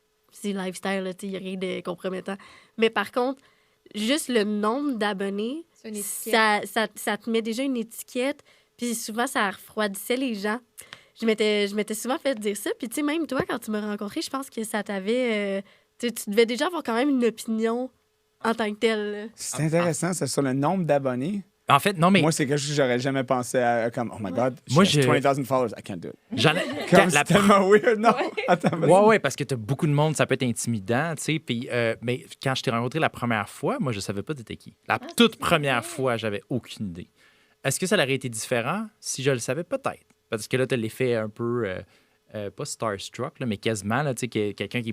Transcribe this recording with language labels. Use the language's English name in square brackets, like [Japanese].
[French] c'est lifestyle, il n'y a rien de compromettant. Mais par contre, juste le nombre d'abonnés, ça te met déjà une étiquette, puis souvent, ça refroidissait les gens. Je m'étais souvent fait dire ça. Puis, tu sais, même toi, quand tu m'as rencontré, je pense que ça t'avait... tu devais déjà avoir quand même une opinion en tant que telle. C'est intéressant, c'est sur le nombre d'abonnés. En fait, non, mais... Moi, c'est quelque chose que j'aurais jamais pensé à comme, [English] oh my God, [French] moi, [English] j'ai 20,000 followers, I can't do it. [French] C'est tellement weird, non? Ouais, parce que t'as beaucoup de monde, ça peut être intimidant, tu sais. Puis, mais quand je t'ai rencontré la première fois, moi, je savais pas t'étais qui. La toute première fois, j'avais aucune idée. Est-ce que ça aurait été différent si je le savais? Peut-être. Parce que là, t'as l'effet un peu... pas starstruck, là, mais quasiment, là, tu sais, quelqu'un qui...